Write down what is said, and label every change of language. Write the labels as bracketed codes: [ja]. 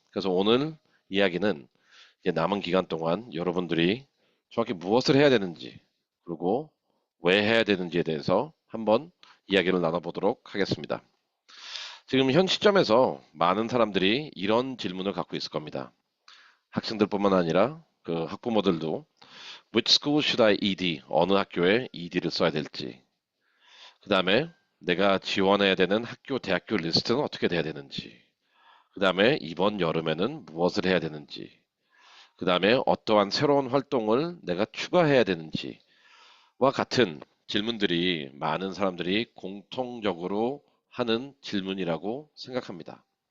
[ko] 그래서 오늘 이야기는 이제 남은 기간 동안 여러분들이 정확히 무엇을 해야 되는지, 그리고 왜 해야 되는지에 대해서 한번 이야기를 나눠보도록 하겠습니다. 지금 현 시점에서 많은 사람들이 이런 질문을 갖고 있을 겁니다. 학생들뿐만 아니라 그 학부모들도 [en] Which school should I ED? [ko] 어느 학교에 ED를 써야 될지. 그 다음에 내가 지원해야 되는 학교, 대학교 리스트는 어떻게 돼야 되는지. 그 다음에 이번 여름에는 무엇을 해야 되는지. 그 다음에 어떠한 새로운 활동을 내가 추가해야 되는지와 같은 질문들이 많은 사람들이 공통적으로 하는 질문이라고 생각합니다.